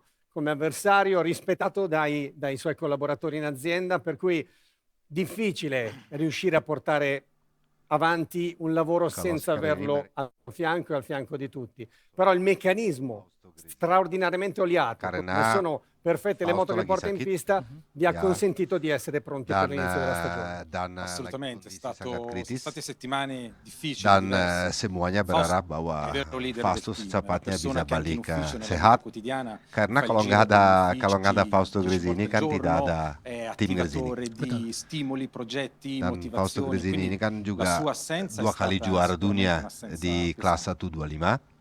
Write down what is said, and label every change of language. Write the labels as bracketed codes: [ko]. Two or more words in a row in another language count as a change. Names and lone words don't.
[it] Come avversario, rispettato dai suoi collaboratori in azienda, per cui difficile riuscire a portare avanti un lavoro senza averlo al fianco e al fianco di tutti. Però il meccanismo straordinariamente oliato, come sono perfette le moto che porta in pista, vi ha consentito di essere pronti per l'inizio della stagione. Assolutamente, sono state settimane difficili. [id] Dan semuanya berharap bahwa Fausto secepatnya bisa balik sehat. Karena kalau nggak ada Fausto Gresini kan tidak ada tim Gresini. Dan Fausto Gresini ini kan juga 2 kali juara dunia di kelas 125.